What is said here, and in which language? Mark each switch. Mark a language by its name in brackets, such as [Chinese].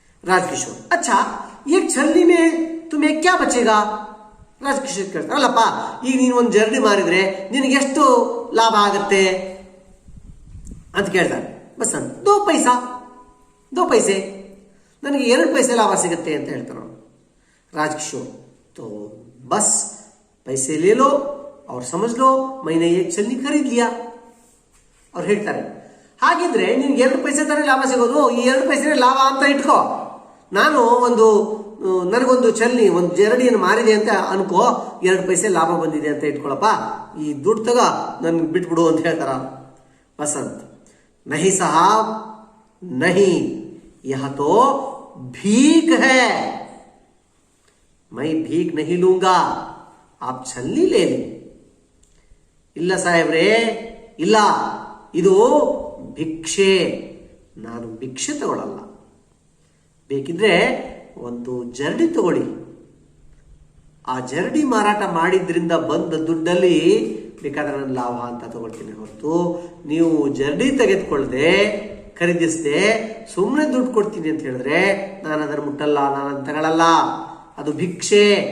[Hindi] ರಾಜಕಿಶೋರ್ ಅಚ್ಚಾ ಏಕ್ ಛಲ್ನಿ ಮೇ ತುಮ್ಹೆ ಕ್ಯಾ ಬಚೇಗಾ? [Kannada] ರಾಜಕಿಶೋರ್ ಕೇಳ್ತಾರೆ, ಅಲ್ಲಪ್ಪ ಈಗ ನೀನು ಒಂದು ಜರಡಿ ಮಾರಿದ್ರೆ ನಿನಗೆ ಎಷ್ಟು ಲಾಭ ಆಗತ್ತೆ ಅಂತ ಕೇಳ್ತಾರೆ. ಬಸಂತ್ 2 ಪೈಸಾ, 2 पैसे, ನನಗೆ 2 पैसे ಲಾಭ ಸಿಗುತ್ತೆ ಅಂತ ಹೇಳ್ತಾರೆ. [Hindi] ರಾಜಕಿಶೋರ್ तो बस पैसे ले लो और समझ लो मैंने एक छलनी खरीद लिया. [Kannada] ಅವ್ರು ಹೇಳ್ತಾರೆ, ಹಾಗಿದ್ರೆ ನಿನ್ಗೆ 2 ಪೈಸೆ ತಾನೇ ಲಾಭ ಸಿಗೋದು, ಈ 2 ಪೈಸೆ ಲಾಭ ಅಂತ ಇಟ್ಕೋ. ನಾನು ನನಗೊಂದು ಛಲ್ನಿ, ಒಂದು ಜರಡಿಯನ್ನು ಮಾರಿದೆ ಅಂತ ಅನ್ಕೋ, 2 ಪೈಸೆ ಲಾಭ ಬಂದಿದೆ ಅಂತ ಇಟ್ಕೊಳಪ್ಪ, ಈ ದುಡ್ಡು ತಗೋ, ನನ್ಗೆ ಬಿಟ್ಬಿಡು ಅಂತ ಹೇಳ್ತಾರ. [Hindi] ಬಸಂತ್ नहीं साहब नहीं, यह तो भीख है, मैं भीख नहीं लूंगा, आप छलनी ले ली. [Kannada] ಇಲ್ಲ ಸಾಹೇಬ್ರೆ, ಇಲ್ಲ, ಇದು ಭಿಕ್ಷೆ, ನಾನು ಭಿಕ್ಷೆ ತಗೊಳ್ಳಲ್ಲ. ಬೇಕಿದ್ರೆ ಒಂದು ಜರಡಿ ತಗೊಳ್ಳಿ, ಆ ಜರಡಿ ಮಾರಾಟ ಮಾಡಿದ್ರಿಂದ ಬಂದ ದುಡ್ಡಲ್ಲಿ ಬೇಕಾದ್ರೆ ನಾನು ಲಾಭ ಅಂತ ತಗೊಳ್ತೀನಿ ಹೊರತು, ನೀವು ಜರಡಿ ತೆಗೆದುಕೊಳ್ಳದೆ ಖರೀದಿಸದೆ ಸುಮ್ಮನೆ ದುಡ್ಡು ಕೊಡ್ತೀನಿ ಅಂತ ಹೇಳಿದ್ರೆ ನಾನು ಅದನ್ನು ಮುಟ್ಟಲ್ಲ, ನಾನು ತಗೊಳ್ಳಲ್ಲ, ಅದು ಭಿಕ್ಷೆ.